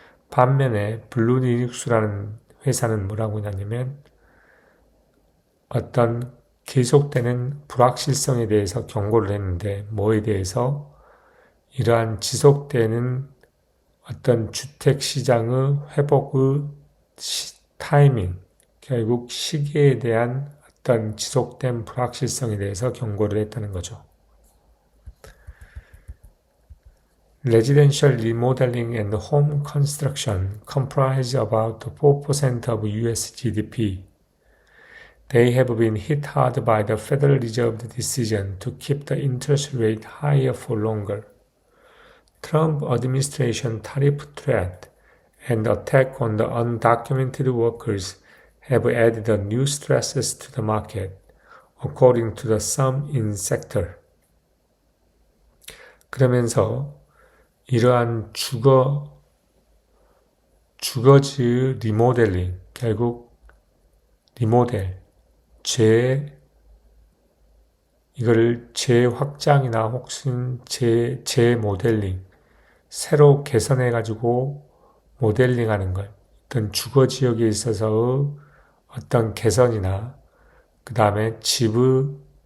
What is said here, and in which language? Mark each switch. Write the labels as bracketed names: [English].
[Korean] 반면에 블루 리눅스라는 회사는 뭐라고 하냐면 어떤 계속되는 불확실성에 대해서 경고를 했는데, 뭐에 대해서? 이러한 지속되는 어떤 주택시장의 회복의 타이밍, 결국 시기에 대한 어떤 지속된 불확실성에 대해서 경고를 했다는 거죠. [English] Residential remodeling and home construction comprise about 4% of US GDP. They have been hit hard by the Federal Reserve's decision to keep the interest rate higher for longer. Trump administration tariff threat and attack on the undocumented workers have added new stresses to the market, according to the some in sector. [Korean] 그러면서 이러한 주거지 리모델링, 결국 리모델, 이거를 재확장이나 혹은 재모델링, 새로 개선해가지고 모델링하는 것, 어떤 주거지역에 있어서의 어떤 개선이나 그 다음에 집의